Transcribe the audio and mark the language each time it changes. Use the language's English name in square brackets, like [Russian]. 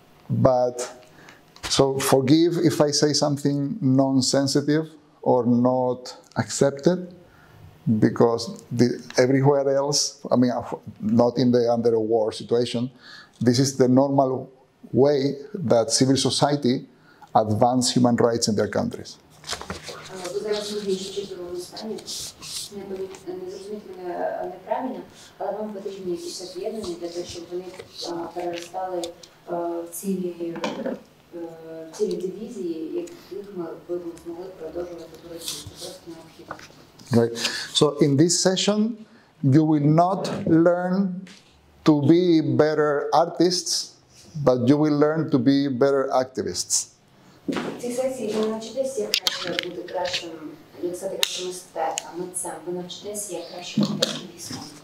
[English] But so forgive if I say something non-sensitive or not accepted, because everywhere else, I mean, not under a war situation, this is the normal way that civil society advance human rights in their countries. [Ukrainian] Ви зараз в більш чутливому стані. Не зрозумійте мене неправильно, але вам потрібні якісь об'єднання для того, щоб вони переростали в цілі дивізії, яких ми змогли продовжувати боротьбу. Це просто необхідно. [English] Right. So in this session, you will not learn to be better artists, but you will learn to be better activists. [Ukrainian] В цій сесії ви навчитесь, як краще бути кращим, як стати кращим митцем. Ви навчитесь, як краще бути активістом.